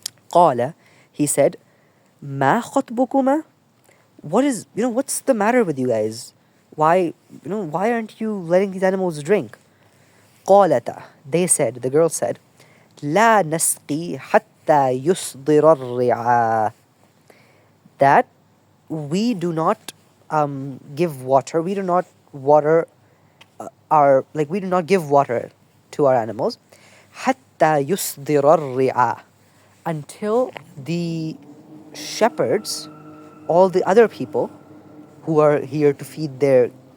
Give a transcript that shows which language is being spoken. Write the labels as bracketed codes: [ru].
[ar] قال, he said, ما خطبكما? [en] What's the matter with you guys? Why aren't you letting these animals drink? [ar] قالتا, they said, the girl said, لا نسقي حتى يصدر الرعاء. [en] That we do not give water, we do not water we do not give water to our animals حتى يصدر الرعاء, until the shepherds, all the other people who are here to feed their